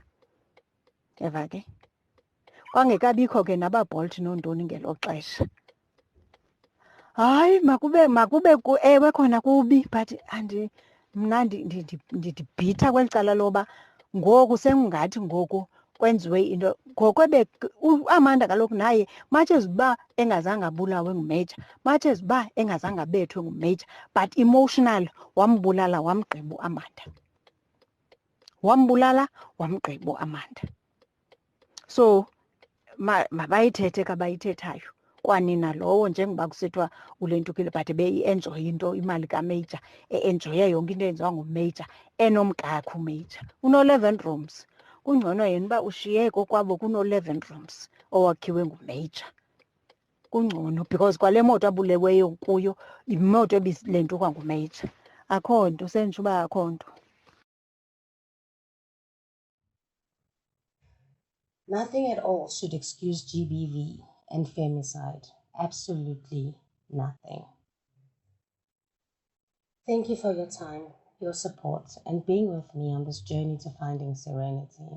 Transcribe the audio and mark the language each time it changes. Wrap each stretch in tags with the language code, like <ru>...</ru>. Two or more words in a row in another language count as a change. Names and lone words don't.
<xh>Eva ke kwangekabikho ke nabaBolt noontoni ngelo xesha. Hayi, makube ewe khona kubi, but mna ndibhitha kweli cala loba ngoku sengathi ngoku kwenziwe into. Ngoko uAmanda kaloku naye</xh> <en>much as</en> <xh>uba engazange abulawe nguMeja,</xh> <en>much as</en> <xh>uba engazange abethwe nguMeja,</xh> <en>but emotional</en> <xh>wambulala wamgqiba uAmanda. Wambulala wamgqiba uAmanda. So mabayithethe kabayithethayo. Kwanina lowo njengoba kusithiwa uLentukile but beyi-enjoya into imali kaMeja, enjoya yonke into eyenziwa nguMeja, enomkakhe uMeja. Uno-11 rooms. Kungcono yena uba ushiye kokwabo kuno-11 rooms owakhiwe nguMeja. Kungcono because kwale moto abuleweyo kuyo yimoto ebilentuka nguMeja. Akho nto, sentsho uba akho nto.</xh> <en>Nothing at all should excuse GBV and femicide. Absolutely nothing. Thank you for your time, your support, and being with me on this journey to finding serenity.</en>